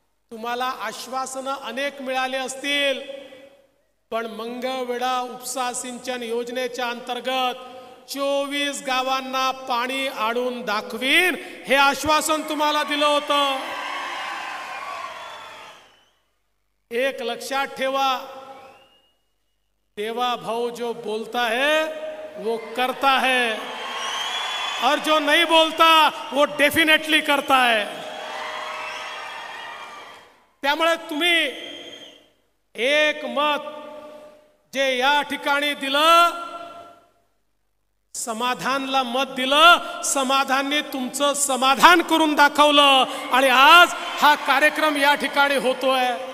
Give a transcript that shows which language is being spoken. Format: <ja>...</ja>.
<mr>तुम्हाला आश्वासनं अनेक मिळाले असतील, पण मंगळवेढा उपसा सिंचन योजनेच्या अंतर्गत 24 गावांना पाणी आणून दाखवीन हे आश्वासन तुम्हाला दिलं होतं। एक लक्षात ठेवा,</mr> <hi>देवा भाऊ जो बोलता है वो करता है और जो नहीं बोलता वो डेफिनेटली करता है।</hi> <mr>त्यामुळे तुम्ही एक मत जे या ठिकाणी दिलं, समाधानला मत दिलं, समाधानने तुमचं समाधान करून दाखवलं आणि आज हा कार्यक्रम या ठिकाणी होतोय।</mr>